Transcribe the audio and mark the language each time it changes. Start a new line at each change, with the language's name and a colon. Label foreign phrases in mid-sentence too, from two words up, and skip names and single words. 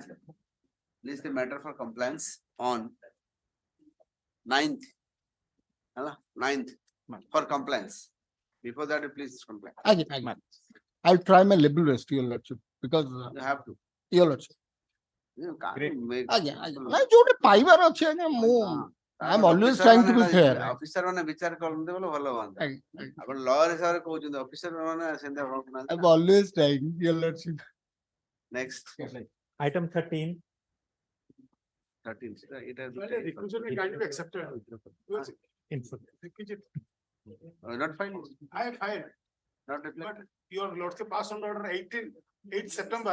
English: List the matter for compliance on 9th. 9th for compliance. Before that, you please comply.
Odia: ଆଜ୍ଞା ଆଜ୍ଞା
English: I'll try my level best, your lordship, because You have to. your lordship You can't Great. make.
Odia: ଆଜ୍ଞା ଆଜ୍ଞା ନାଇଁ ଯୋଉଟା ପାଇବାର ଅଛି ଆଜ୍ଞା ମୁଁ
English: I'm always trying to be fair.
Odia: ଅଫିସର ମାନେ ବିଚାର କରନ୍ତି ବୋଲେ ଭଲ ହୁଅନ୍ତା। ଆଜ୍ଞା, ଆଜ୍ଞା। ଆପଣ ଲୟର ହିସାବରେ କହୁଛନ୍ତି ଅଫିସର ମାନେ ସେମିତି ହଉନାହାନ୍ତି।
English: I'm always trying, your lordship. Next. Item 13. 13. It has. accepted. Not filed. I filed, Not but reflected. your lordship passed on order 8th September